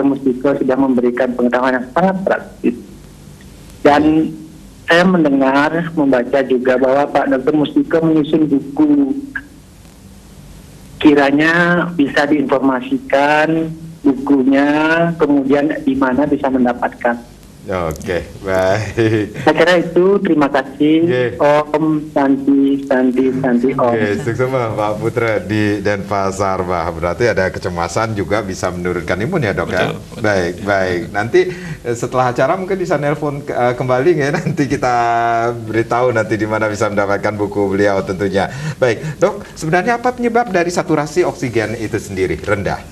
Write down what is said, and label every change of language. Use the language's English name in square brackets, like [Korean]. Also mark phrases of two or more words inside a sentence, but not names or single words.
[Indonesian] Mustika sudah memberikan pengetahuan yang sangat praktis. Dan saya mendengar, membaca juga bahwa Pak Dr. Mustika menyusun buku. Kiranya bisa diinformasikan bukunya, kemudian di mana bisa mendapatkan. Oke, baik. Saya kira itu, terima kasih. [Sanskrit] Om Santi Om. [Indonesian] Sukses Pak Putra di Denpasar, Pak. Berarti ada kecemasan juga bisa menurunkan imun ya, Dok. Betul. Baik. Nanti setelah acara mungkin bisa nelpon kembali ya. Nanti kita beritahu nanti di mana bisa mendapatkan buku beliau tentunya. Baik, Dok. Sebenarnya apa penyebab dari saturasi oksigen itu sendiri rendah?